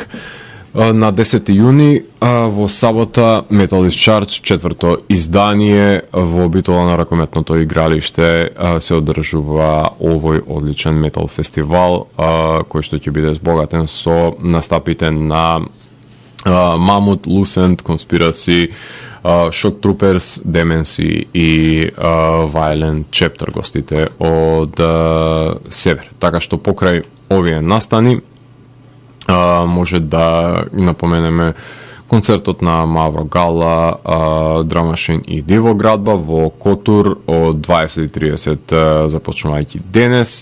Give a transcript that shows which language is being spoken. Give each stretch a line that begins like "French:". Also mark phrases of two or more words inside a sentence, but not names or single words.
Macedonian: На 10 јуни во сабота Metal is Charge, четврто издание во обитола на ракометното игралиште се одржува овој одличен метал фестивал кој што ќе биде збогатен со настапите на Mammoth, Lucent, Conspiracy, Shock Troopers, Demency и Violent Chapter, гостите од север. Така што покрај овие настани може да напоменеме концертот на Мавро Гала, Драмашин и Дивоградба во Котур од 20:30 започнувајќи денес.